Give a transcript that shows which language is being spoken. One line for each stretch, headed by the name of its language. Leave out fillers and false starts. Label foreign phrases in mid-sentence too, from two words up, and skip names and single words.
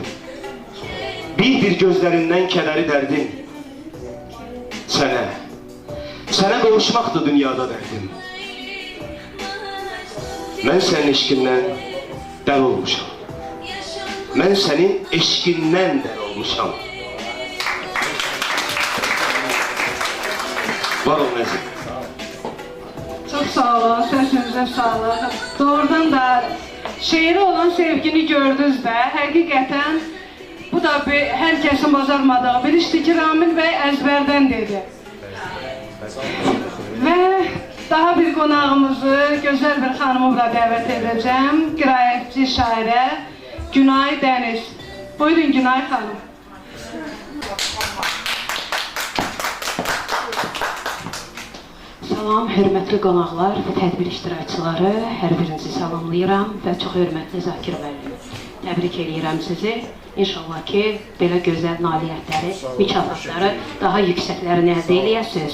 Azerbaijani: Bir gözlərindən kədəri dərdim. Sənə qovuşmaqdır dünyada dərdim. Mən sənin eşqindən dəli olmuşam. Mən sənin eşqindən dəli olmuşam. Var ol Nəzim.
Turkish: Çok sağ olun, sesinize sağlık. Doğrudan da şeiri olan sevgini gördünüz de, hakikaten bu da herkesin bacarmadığı bir işti ki Ramil Bey ezberden dedi. Ve daha bir konağımızı, güzel bir hanımı bura davet edeceğim.
Azerbaijani: Qiraətçi şairə Günay Deniz.
Turkish: Buyurun Günay hanım.
Azerbaijani: Salam, hörmətli qonaqlar və tədbir iştirakçıları, hər birinizi salamlayıram və çox hörmətli Zakir müəllim. Təbrik edirəm sizi. İnşallah ki, belə gözəl nailiyyətləri, mükafatları daha yüksəklərini əldə eləyəsiniz.